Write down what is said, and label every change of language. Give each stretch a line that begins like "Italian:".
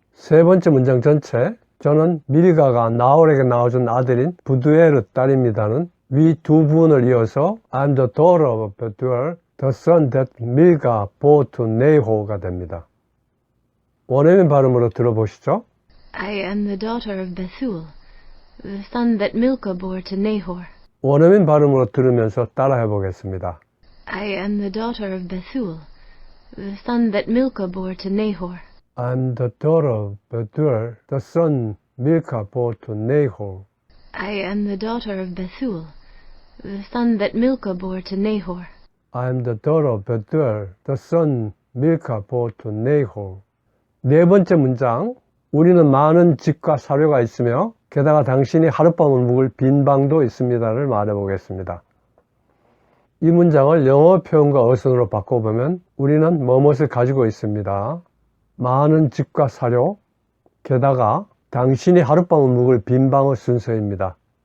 Korean: 세 번째 문장 전체, 저는 밀가가 나홀에게 낳아준 아들인 부두엘의 딸입니다는 위 두 부분을 이어서
English: I'm the daughter of Bethuel, the son that 밀가 bore to
Korean: 네호가 됩니다. 원어민 발음으로 들어보시죠.
English: I am the daughter of Bethuel, the son that Milcah bore to Nahor.
Korean: 원어민 발음으로 들으면서 따라해 보겠습니다.
English: I am the daughter of Bethuel, the son that Milcah bore to Nahor. I'm the daughter of Bethuel, the son Milcah bore to Nahor. I am the daughter of Bethuel, the son that Milcah bore to Nahor. I'm the daughter of Bethuel, the son Milcah bore to Nahor.
Korean: 네 번째 문장, 우리는 많은 집과 사료가 있으며 게다가 당신이 하룻밤을 묵을 빈 방도 있습니다를 말해보겠습니다. 이 문장을 영어 표현과 어순으로 바꿔보면 우리는 뭐뭇을 가지고 있습니다. 많은 집과 사료, 게다가 당신이 하룻밤을 묵을 빈 방의 순서입니다.